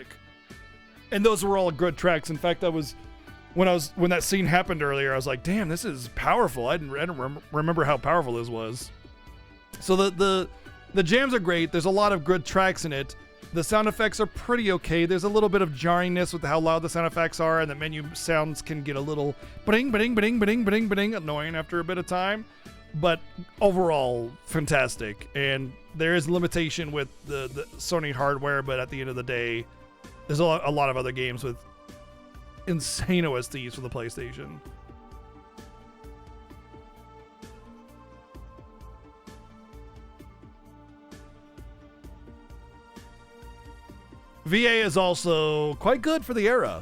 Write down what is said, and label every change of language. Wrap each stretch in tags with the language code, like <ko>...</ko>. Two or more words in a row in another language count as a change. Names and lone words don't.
<en>And those were all good tracks. In fact, when that scene happened earlier, I was like, damn, this is powerful. I didn't remember how powerful this was. So the jams are great. There's a lot of good tracks in it. The sound effects are pretty okay. There's a little bit of jarringness with how loud the sound effects are, and the menu sounds can get a little ba-ding, ba-ding, ba-ding, ba-ding, ba-ding, ba-ding, annoying after a bit of time. But overall, fantastic. And there is limitation with the Sony hardware, but at the end of the day, there's a lot of other games with insane OSTs for the PlayStation. VA is also quite good for the era.</en>